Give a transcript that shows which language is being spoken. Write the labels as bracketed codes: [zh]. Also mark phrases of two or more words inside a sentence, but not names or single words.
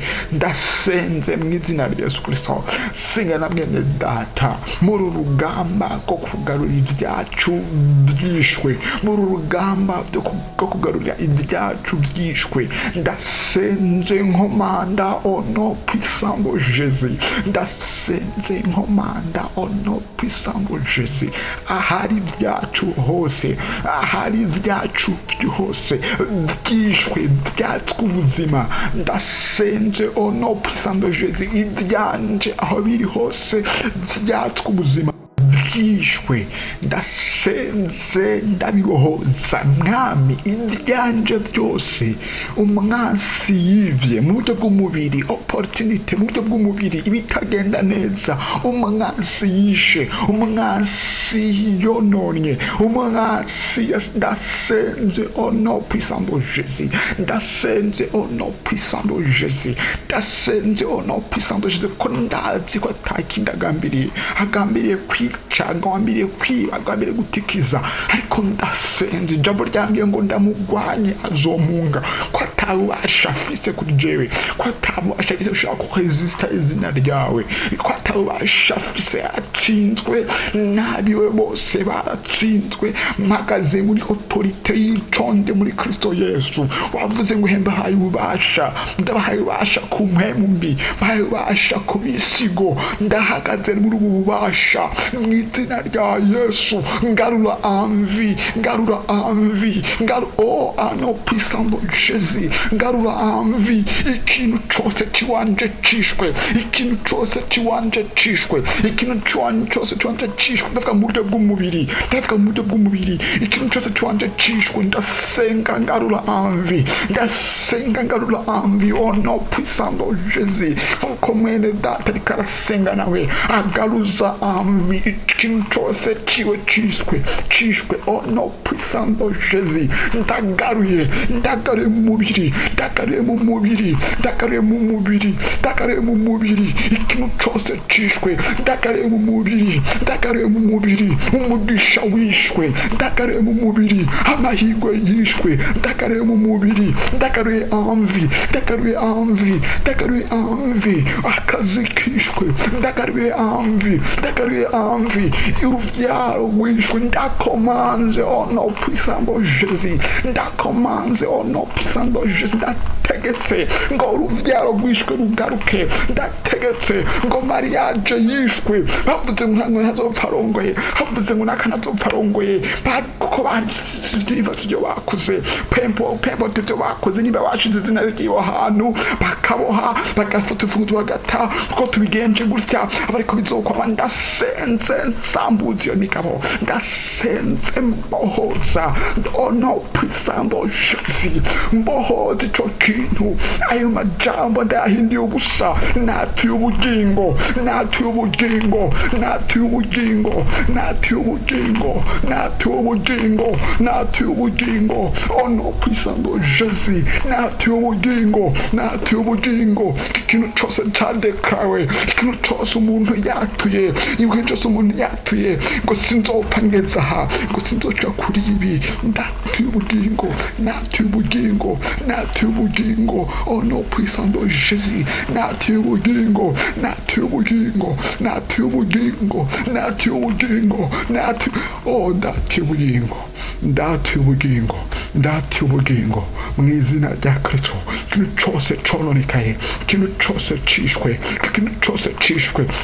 [rn] Ndasenze mu izina rya Yesu Kristo, sengana mwene data muri urugamba ko kugarura ibyacu byishwe, muri urugamba rwo kugarura ibyacu byishwe. Ndasenze nkomanda ono puissant Jésus, ndasenze nkomanda ono puissant Jésus, ahari ibyacu hose, ahari ibyacu byose byishwe, byatswe ubuzima. Ndasenze ono puissant Jésus, ibyanje aho biri hose byatswe ubuzima byishwe. Ndasenze ndabibohoza mwami ibyanje byose. Umwansi yivye mu buryo bw'umubiri, opportunity mu buryo bw'umubiri ibitagenda neza, umwansi yishe, umwansi yononye, umwansi. Ndasenze ono puissant Jésus, ndasenze ono puissant Jésus, ndasenze ono puissant Jésus, ko ndazi ko atakindi agambiriye kwica, agambiriye kwiba, agambiriye gutikiza, ariko ndasenze ijambo ryambwiye ngo ndamugwanye azomunga, ko atabubasha afise kuri jewe, ko atabubasha afise ushaka kuresista izina ryawe, ko atabubasha afise, atsinzwe nabiwe bose baratsinzwe. Mpagaze muri autorite y'iconde muri Kristo Yesu. Wavuze ngo hemba haye ububasha, ndabahaye ububasha ku mpemu mbi, bahaye ububasha ku bisigo. Ndahagaze muri ubu bubasha mu izina rya Yesu. Ngarura envie, ngarura envie, oh ano puissant Jésus, ngarura envie. Ikintu cyose kiwanje cishwe, ikintu cyose kiwanje cishwe, ikintu cyose kiwanje cishwe. Ndavuga mu buryo bw'umubiri, ndavuga mu buryo bw'umubiri, ikintu cyose kiwanje cishwe. Ndasenga ngarura envie, ndasenga ngarura envie. Oh no puissant Jésus, uko mwene data rikarasenga nawe agaruza envie. Ikintu cyose kiwe cishwe. Oh no puissant Jésus, ndagaruye mu mubiri, ndagaruye mu mubiri, ndagaruye mu mubiri, ndagaruye mu mubiri. Ikintu cyose cishwe, ndagaruye mu mubiri, ndagaruye mu mubiri. Umugisha wishwe, ndagaruye mu mubiri. Amahirwe yishwe, ndagaruye mu mubiri, ndagaruye envie, ndagaruye envie, ndagaruye envie. Akazi kishwe, ndagaruye envie, ndagaruye envie. Uruvyaro wishwe, ndakomanze ono puissant Jésus, ndakomanze ono puissant Jésus. Ndategetse ngo uruvyaro rwishwe rugaruke, ndategetse ngo mariage yishwe. Bavuze ngo ntazopfa arongoye, bavuze ngo nakanazopfa arongoye, kuko ibibazo byo bakoze, pempo ibyo bakoze, niba bashize izina ry'iyo hantu bakaboha, bagafata ifunguzo bagata, kuko tubigenje gutya abariko bizokwama. Ndasenze nsambuza iyo migabo, ndasenze mbohoza ono puissant Jésus, mbohoza ico kintu. Ayo majambo ndahinduye ubusa, natuye ubugingo, natuye ubugingo, natuye ubugingo, natuye ubugingo, natuye ubugingo, natuye ubugingo. Ono puissant Jésus, natuye ubugingo, natuye ubugingo. Ikintu cyose cyadekawe, ikintu cyose umuntu yatuye, ikintu cyose umuntu yatuye, ngo sinzopfa ngeze aha, ngo sinzoca kuri ibi. Natuye ubugingo, natuye ubugingo, natuye ubugingo. Ono puissant Jésus, natuye ubugingo, natuye ubugingo, natuye ubugingo, natuye ubugingo, natuye ubugingo, ndatuye ubugingo, ndatuye ubugingo mu izina rya Kristo. Ikintu cyose cononekaye, ikintu cyose cishwe, ikintu cyose cishwe.